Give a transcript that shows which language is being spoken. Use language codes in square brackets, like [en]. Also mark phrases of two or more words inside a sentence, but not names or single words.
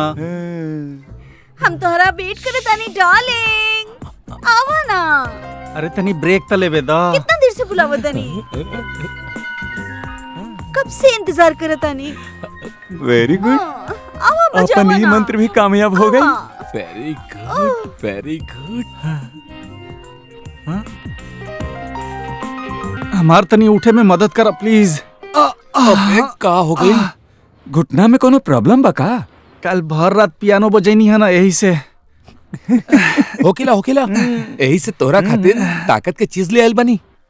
[bho] हम तोहरा वेट करत आनी डार्लिंग, आवा ना। अरे तनी ब्रेक त लेवे दा। कितना देर से बुलावत आनी, कब से इंतजार करत आनी। [en] Very good. [bho] आवा बजावा अपन ये ना। मंत्र भी कामयाब हो गई। हाँ। [en] Very good, very good. [bho] हमार तनी उठे में मदद कर प्लीज। अबे का हो गई? घुटना में कोनो प्रॉब्लम बा का? कल भर रात पियानो बजैनी है ना, यही से। होकेला यही से तोहरा खातिर ताकत के चीज ले आइल बनी।